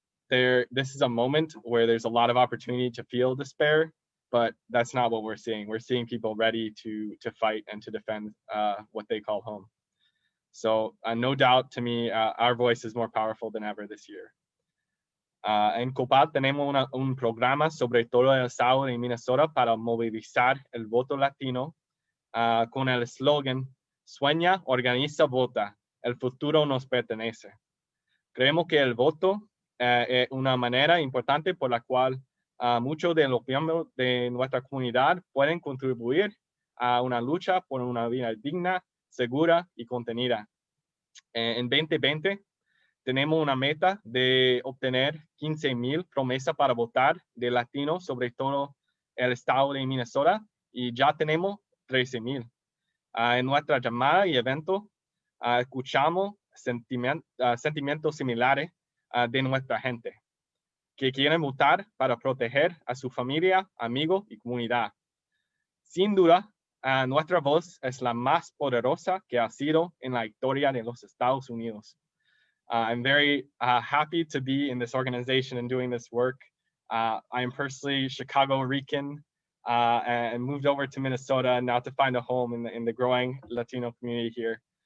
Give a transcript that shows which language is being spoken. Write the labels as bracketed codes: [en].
[en] This is a moment where there's a lot of opportunity to feel despair, but that's not what we're seeing. We're seeing people ready to fight and to defend what they call home. So no doubt to me, our voice is more powerful than ever this year. [es] En COPAL tenemos un programa sobre todo el estado de Minnesota para movilizar el voto latino con el eslogan Sueña, organiza, vota. El futuro nos pertenece. Creemos que el voto es una manera importante por la cual muchos de los miembros de nuestra comunidad pueden contribuir a una lucha por una vida digna, segura y contenida. En 2020 tenemos una meta de obtener 15,000 promesas para votar de latinos, sobre todo el estado de Minnesota, y ya tenemos 13,000. En nuestra llamada y evento escuchamos sentimientos similares de nuestra gente, que quieren votar para proteger a su familia, amigos y comunidad. Sin duda, nuestra voz es la más poderosa que ha sido en la historia de los Estados Unidos. [en] I'm very happy to be in this organization and doing this work. I am personally Chicago-Rican and moved over to Minnesota now to find a home in the growing Latino community here.